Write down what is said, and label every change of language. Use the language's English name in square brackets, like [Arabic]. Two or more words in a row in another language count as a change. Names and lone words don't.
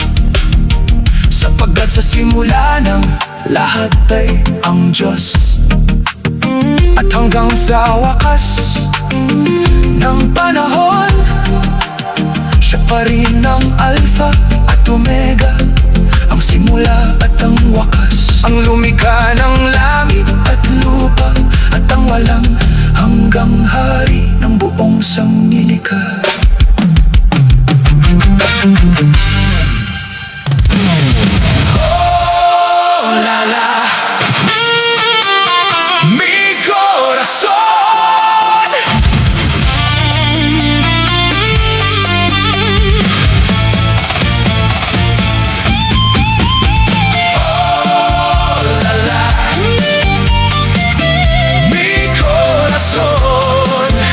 [Filipino] Sapagkat sa simula ng lahat ay ang Diyos, at hanggang sa wakas ng panahon, siya pa rin ang Alpha at Omega, ang simula at ang wakas, ang lumikha ng langit at lupa walang hanggang hari ng buong sanglilikha. [Spanish] Oh, la la, mi corazón. Oh, la la, mi corazón.